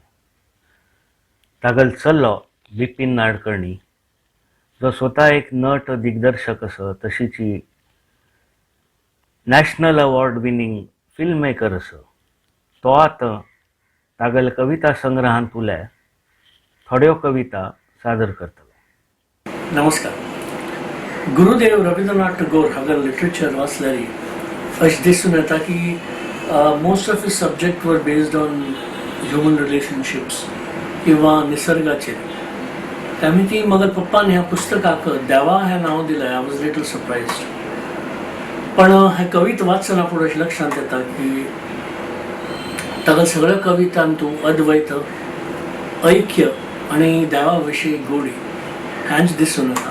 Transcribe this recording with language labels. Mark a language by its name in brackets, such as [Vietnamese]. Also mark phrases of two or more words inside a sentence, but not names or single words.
[Konkani] तागल चल्लो बिपीन नाडकर्णी जो स्वता एक नट दिग्दर्शक आसा तशीची [English] national award winning film maker [Konkani] आसा. तो आतां तागल कविता संग्रहांतुले थोड्यो कविता सादर करतलो. नमस्कार. गुरुदेव रवींद्रनाथ टागोर हागल लिटरेचर वाचल्यारी अशें दिसून येता की [English] most of his subject were based on human relationships [Konkani] किंवा निसर्गाचेर. त्यामुळे ती मगर पप्पान ह्या पुस्तकाक देवा हें नांव दिलें. [English] I was little surprised. [Konkani] पण हे कविता वाचतना पुढे अशें लक्षांत येता की ताका सगळ्या कवितांतू अद्वैत, ऐक्य आणि देवा विशीं गोडी हेंच दिसून येता.